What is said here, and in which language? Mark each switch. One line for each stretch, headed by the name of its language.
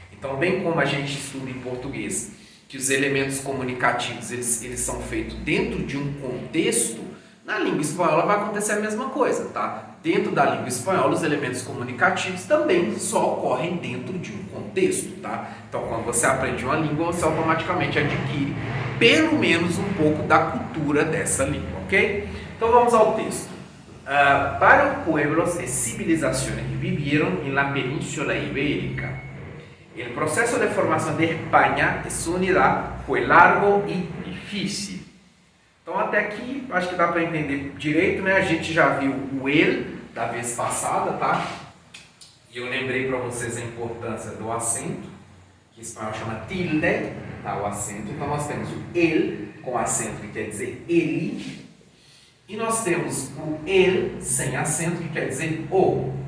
Portuguese: Então, bem como a gente estuda em português, que os elementos comunicativos eles são feitos dentro de um contexto, na língua espanhola vai acontecer a mesma coisa, tá? Dentro da língua espanhola, os elementos comunicativos também só ocorrem dentro de um contexto, tá? Então, quando você aprende uma língua, você automaticamente adquire pelo menos um pouco da cultura dessa língua, ok? Então, vamos ao texto.
Spanish: Varios pueblos y civilizaciones que vivieron en la península ibérica. El proceso de formación de España y su unidad fue largo y difícil.
Portuguese: Então até aqui acho que dá para entender direito, né? A gente já viu o ele da vez passada, tá? E eu lembrei para vocês a importância do acento, que em espanhol chama tilde, tá? O acento. Então nós temos o ele com acento, que quer dizer ele, e nós temos o ele sem acento, que quer dizer o.